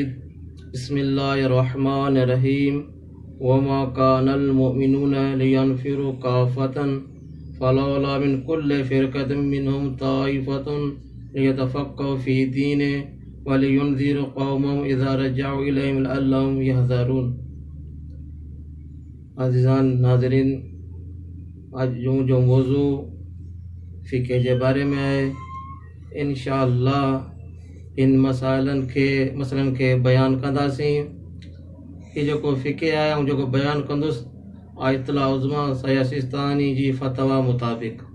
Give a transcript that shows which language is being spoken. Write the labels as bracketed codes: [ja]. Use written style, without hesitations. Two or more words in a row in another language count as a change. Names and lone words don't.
[ar] بسم الله الرحمن الرحيم. وما كان المؤمنون لينفروا كافة فلولا من كل فرقة منهم طائفة ليتفقهوا في الدين ولينذروا قومهم إذا رجعوا إليهم لعلهم يحذرون. [sd] अज़ीज़ान नाज़रीन, आज जो मौज़ू फ़िक़्ह जे बारे में आहे, इंशाअल्लाह इन मसइलनि खे बयान कंदासीं। ही जेको फ़िक़्ह आहे ऐं जेको बयान कंदुसि आयतुल उज़्मा सैयद सिस्तानी जी फ़तवा मुताबिक़।